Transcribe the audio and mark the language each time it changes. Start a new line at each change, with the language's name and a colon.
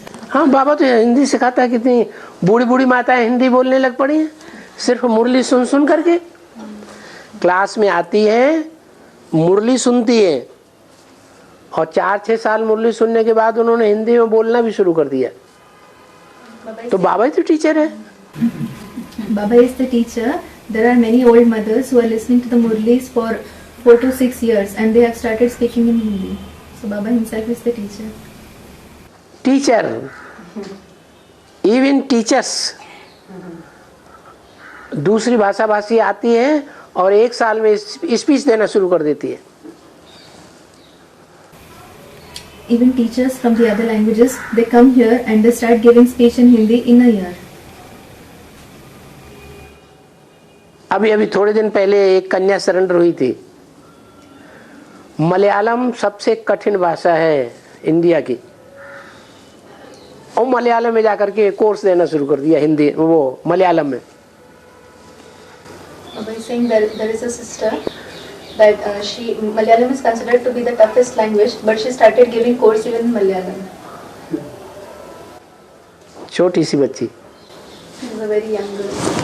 Hindi: हाँ बाबा तो हिंदी सिखाता है. कितनी बूढ़ी बूढ़ी माताएं हिंदी बोलने लग पड़ी हैं सिर्फ मुरली सुन सुन करके. क्लास में आती है, मुरली सुनती है, और 4-6 साल मुरली सुनने के बाद उन्होंने हिंदी में बोलना भी शुरू कर दिया. तो बाबा ही तो टीचर है.
English: Baba is the teacher. There are many old mothers who are listening to the Murlis for 4 to 6 years and they have started speaking in Hindi. So Baba himself is the teacher. Teacher, even teachers,
Hindi: दूसरी भाषा भाषी आती है और 1 साल में speech देना शुरू कर देती है.
English: Even teachers from the other languages, they come here and they start giving speech in Hindi in a year.
Hindi: अभी थोड़े दिन पहले एक कन्या सरेंडर हुई थी. मलयालम सबसे कठिन भाषा है इंडिया की, और मलयालम में जाकर के कोर्स देना शुरू कर दिया हिंदी वो मलयालम में.
English: Baba is saying there is a sister that Malayalam is considered to be the toughest language, but she started giving course even in Malayalam.
Hindi: छोटी सी बच्ची.
English: She was a very young girl.